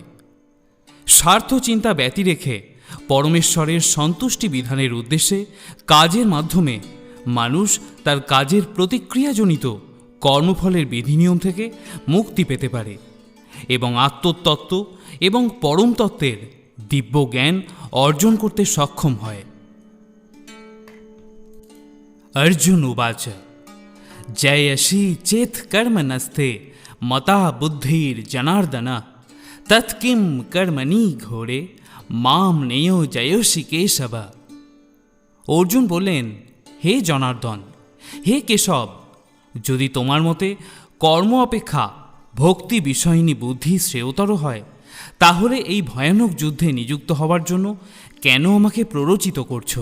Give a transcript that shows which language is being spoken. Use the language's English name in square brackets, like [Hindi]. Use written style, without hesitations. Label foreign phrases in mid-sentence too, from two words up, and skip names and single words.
[Bangla] স্বার্থ চিন্তা ব্যতি রেখে পরমেশ্বরের সন্তুষ্টি বিধানের উদ্দেশ্যে কাজের মাধ্যমে মানুষ তার কাজের প্রতিক্রিয়াজনিত কর্মফলের বিধিনিয়ম থেকে মুক্তি পেতে পারে এবং আত্মতত্ত্ব এবং পরম তত্ত্বের দিব্য জ্ঞান অর্জন করতে সক্ষম হয়। [Sanskrit] अर्जुन उवाच जयसि चेत् कर्म नस्ते मता बुद्धिर्जनार्दन तत्किं कर्मणि घोरे माम नेयो जयोसि केशव। [Bangla] অর্জুন বললেন, হে জনার্দন, হে কেশব, যদি তোমার মতে কর্ম অপেক্ষা ভক্তি বিষয়িনী বুদ্ধি শ্রেয়তর হয়, তাহলে এই ভয়ানক যুদ্ধে নিযুক্ত হওয়ার জন্য কেন আমাকে প্ররোচিত করছো?